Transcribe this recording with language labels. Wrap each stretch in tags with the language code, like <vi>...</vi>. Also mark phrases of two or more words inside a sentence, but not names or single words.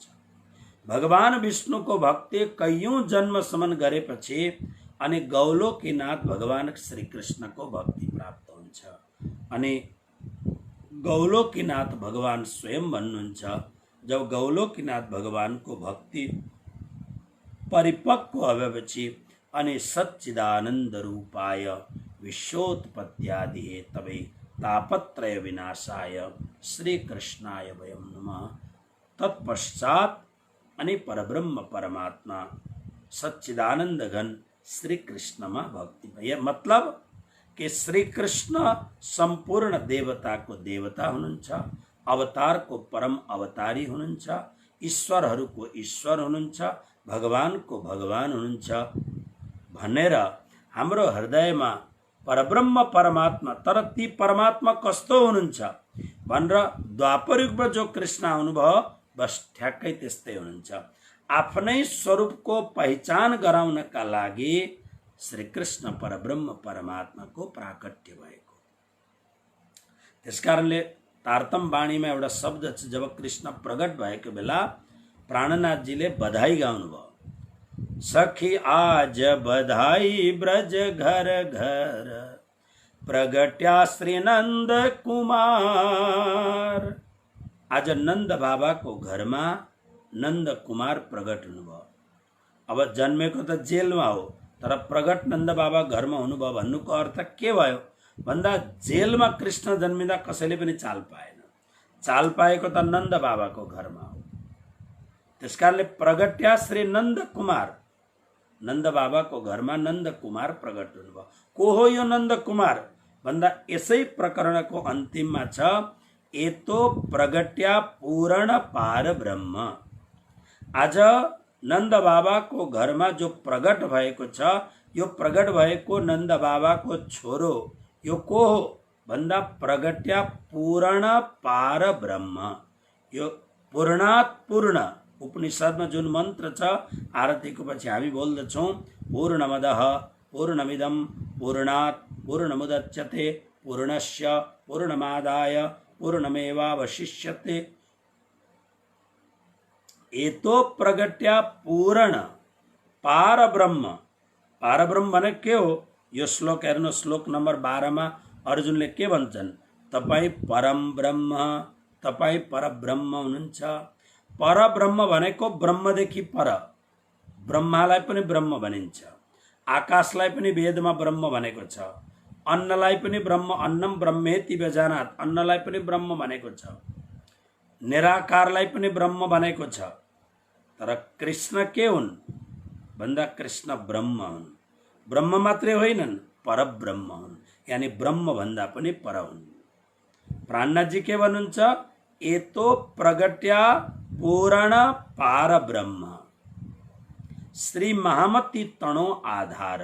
<ne>भगवान विष्णुको भक्ति कैयौं जन्मसम्म गरेपछि अनि गौलोकीनाथ भगवान श्री कृष्णको भक्ति प्राप्त हुन्छ। अनि गौलोकीनाथ भगवान स्वयं भन्नुहुन्छ, जब गौलोकीनाथ भगवानको भक्ति परिपक्व भएपछि अनि</ne> <sa>सच्चिदानंद रूपाय विश्वोत्पत्त्यादि हेतवे तापत्रय विनाशाय श्री कृष्णाय वयं नमः।</sa> <ne>तत्पश्चात अनि परब्रह्म परमात्मा सच्चिदानंद घन श्री कृष्ण में भक्ति।</ne> <hi>मतलब कि</hi> <ne>श्री कृष्ण संपूर्ण देवताको देवता हुनुहुन्छ, अवतारको परम अवतारी हुनुहुन्छ, ईश्वरहरूको ईश्वर हुनुहुन्छ, भगवानको भगवान हुनुहुन्छ भनेर हाम्रो हृदयमा परब्रह्म परमात्मा, तर ती परमात्मा कस्तो हुनुहुन्छ भनेर द्वापर युगमा जो कृष्ण आउनुभयो बस ठ्याक्कै त्यस्तै हुनुहुन्छ। आफ्नै स्वरूपको पहिचान गराउनका लागि श्री कृष्ण परब्रह्म परमात्माको प्राकट्य भएको। त्यसकारणले तारतम वाणीमा एउटा शब्द छ, जब कृष्ण प्रगट भएको बेला प्राणनाथजीले बधाई गाउनुभयो,</ne> <gu>सखी आज बधाई ब्रज घर घर प्रगट्या श्री नंद कुमार।</gu> <ne>आज नंद बाबाको घरमा नंद कुमार प्रगट हुनुभयो। अब जन्मेको त जेलमा हो, तर प्रगट नंद बाबा घरमा हुनुभयो भन्नुको अर्थ के भयो भन्दा जेलमा कृष्ण जन्मिँदा कसैले पनि चाल पाएन, चाल पाएको त नंद बाबाको घरमा हो। त्यसकारणले</ne> <gu>प्रगट्या श्री नंद कुमार,</gu> <ne>नंद बाबाको घरमा नंद कुमार प्रगट हुनुभयो। को हो यो नंद कुमार भन्दा यसै प्रकरणको अन्तिममा छ,</ne> <gu>एतो प्रगट्या पूर्ण पार ब्रह्म।</gu> <ne>आज नंद बाबाको घरमा जो प्रगट भएको छ, यो प्रगट भएको नंद बाबाको छोरो यो को हो भन्दा</ne> <gu>प्रगट्या पूर्ण पार ब्रह्म।</gu> <ne>यो पूर्णात् पूर्ण उपनिषदमा जुन मन्त्र छ, आरतीको पछि हामी बोल्दछौँ,</ne> <sa>पूर्णमदः पूर्णमिदं पूर्णात् पूर्णमुदच्यते पूर्णस्य पूर्णमादाय पूर्णमेवावशिष्यते।</sa> <gu>एतो प्रगट्या पूर्ण पार ब्रह्म।</gu> <ne>पार ब्रह्म भने के हो? यो श्लोक हेर्नु, श्लोक नम्बर 12 मा अर्जुनले के भन्छन्, तपाई परम ब्रह्म, तपाई परब्रह्म हुनुहुन्छ। परब्रह्म भनेको ब्रह्मदेखि पर, ब्रह्मालाई पनि ब्रह्म भनिन्छ, आकाशलाई पनि वेदमा ब्रह्म भनेको छ, अन्नलाई पनि ब्रह्म,</ne> <sa>अन्नम ब्रह्मेति व्यजानात्,</sa> <ne>अन्नलाई पनि ब्रह्म भनेको छ, निराकारलाई पनि ब्रह्म भनेको छ। तर कृष्ण के हुन् भन्दा कृष्ण ब्रह्म हुन्। ब्रह्म मात्रै होइनन्, परब्रह्म हुन्, यानी ब्रह्म भन्दा पनि पर हुन्। प्राणनाथजी के भन्नुहुन्छ,</ne> <gu>एतो प्रगट्या पूर्ण पार ब्रह्म श्री महामती तणो आधार।</gu>